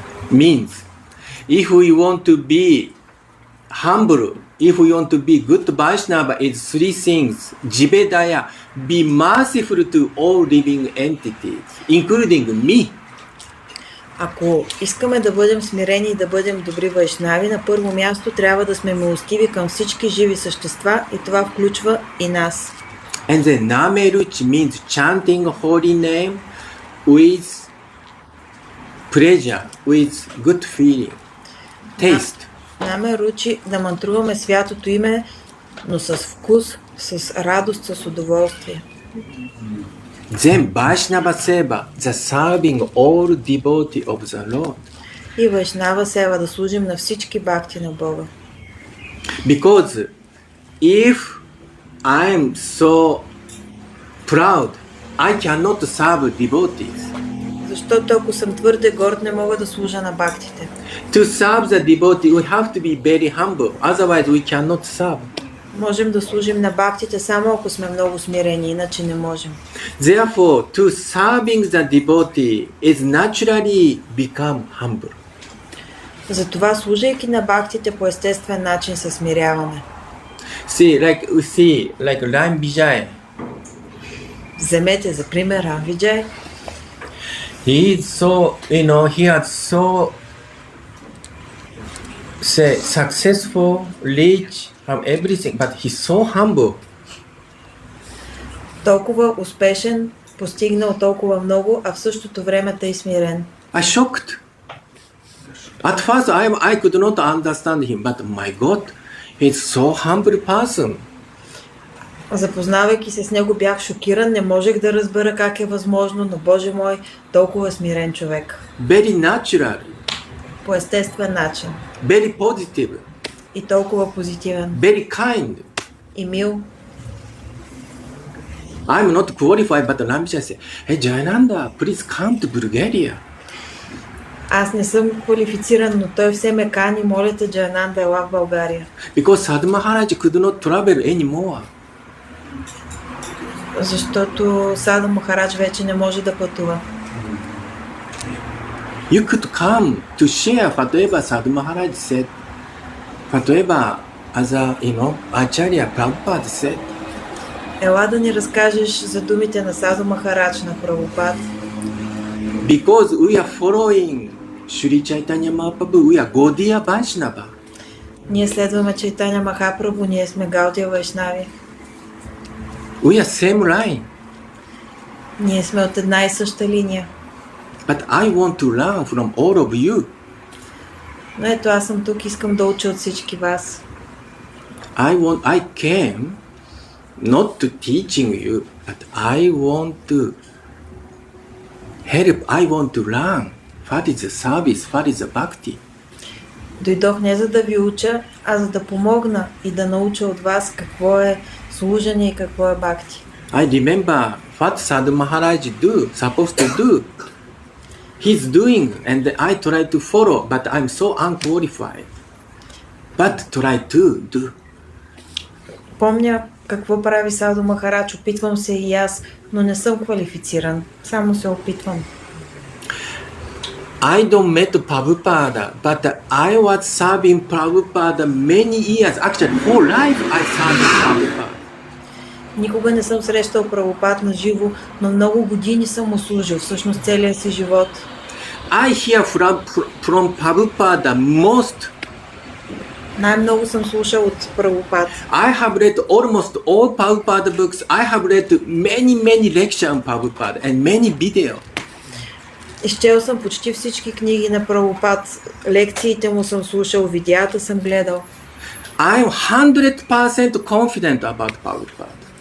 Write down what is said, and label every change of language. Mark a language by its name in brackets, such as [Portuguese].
[English] Means, if we want to be humble, if we want to be good Vaishnava, it's 3 things. Jivedaya, be merciful to all living entities, including me. [Bulgarian] Ако искаме да бъдем смирени и да бъдем добри вайшнави, на първо място трябва да сме милостиви към всички живи същества и това включва и нас. [English] And then Nameruchi means chanting holy name with pleasure, with good feeling, taste. [Bulgarian] Наме ручи да мантруваме святото име, но с вкус, с радост, с удоволствие. [English] Then Vaishnava Seva, the serving all devotee of the Lord. [Bulgarian] И Вайшнава Сева да служим на всички бхакти на Бога. [English] Because if I am so proud, I cannot serve devotees. [Bulgarian] Защото ако съм твърде горд, не мога да служа на бхактите. [English] To serve the devotee, we have to be very humble. Otherwise, we cannot serve. [Bulgarian] Можем да служим на бхактите само ако сме много смирени, иначе не можем. [English] Therefore, to serving the devotee is naturally become humble. [Bulgarian] Затова, служайки на бхактите по естествен начин, се смиряваме. [English] See, like Ram Vijay. [Bulgarian] Вземете за пример Рамвиджай. [English] He is so, he has so successful, rich, have everything, but he's so humble. [Bulgarian] Толкова успешен, постигнал толкова много, а в същото време тъй смирен. [English] I shocked. At first, I could not understand him, but my God, he's so humble person. [Bulgarian] Запознавайки се с него, бях шокиран, не можех да разбера как е възможно, но Боже мой, толкова смирен човек. [English] Very natural, [Bulgarian] По естествен начин. [English] very positive, [Bulgarian] И толкова позитивен. [English] very kind. [Bulgarian] И мил. [English] I'm not qualified, but Ramja said, hey Jayananda, please come to Bulgaria. [Bulgarian] Аз не съм квалифициран, но той все ме кани, моля те, Джайананда, ела в България. [English] Because Sadhu Maharaj could not travel anymore. [Bulgarian] Защото Сада Махарадж вече не може да пътува. [English] You could come to share whatever Sadhu Maharaj said, whatever as Acharya Prabhupada said, [Bulgarian] Ела да ни разкажеш за думите на Саду Махарадж на Прабхупад. [English] because we are following Sri Chaitanya Mahaprabhu, we are Gaudiya Vaishnava. [Bulgarian] Ние следваме Чайтаня Махапрабху, ние сме Гаудия Вайшнави. [English] We are same line. [Bulgarian] Ние сме от една и съща линия. [English] But I want to learn from all of you. [Bulgarian] Но ето аз съм тук, искам да уча от всички вас. [English] I came not to teaching you, but I want to help, I want to learn what is the service, what is the bhakti. [Bulgarian] Дойдох не за да ви уча, а за да помогна и да науча от вас какво е служение и какво е бхакти. [English] I remember what Sadhu Maharaj supposed to do. He's doing and I try to follow, but I'm so unqualified. But try to do. [Bulgarian] Помня какво прави Саду Махарадж, опитвам се и аз, но не съм квалифициран. Само се опитвам. [English] I don't met Prabhupada, but I was serving Prabhupada many years. Actually, whole life I served Prabhupada. [Bulgarian] Никога не съм срещал Прабхупад на живо, но много години съм му служил, всъщност целия си живот. [English] I hear from Prabhupada most. [Bulgarian] Най-много съм слушал от Прабхупад. [English] I have read almost all Prabhupada books. I have read many lectures on Prabhupada and many videos. [Bulgarian] Изчел съм почти всички книги на Прабхупад, лекциите му съм слушал, видеята съм гледал. [English] I'm 100% confident about Prabhupada.